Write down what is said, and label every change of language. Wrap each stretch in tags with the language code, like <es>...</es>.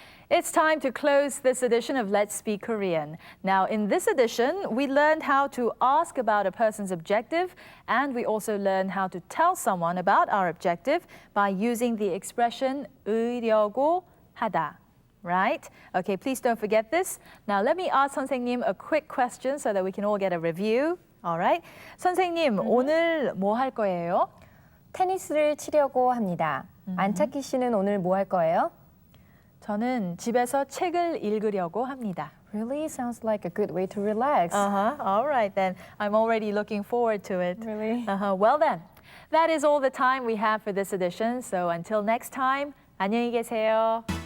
<en>It's time to close this edition of Let's Speak Korean. Now, in this edition, we learned how to ask about a person's objective, and we also learned how to tell someone about our objective by using the expression 으려고 하다. Right? Okay, please don't forget this. Now, let me ask 선생님 a quick question so that we can all get a review. All right?</en> <ko>선생님, 오늘 뭐 할 거예요? 테니스를 치려고 합니다. 안착기 씨는 오늘 뭐 할 거예요? 저는 집에서 책을 읽으려고 합니다.</ko> <en>Really sounds like a good way to relax. All right then. I'm already looking forward to it. Really? Well then, that is all the time we have for this edition. So until next time,</en> <ko>안녕히 계세요.</ko>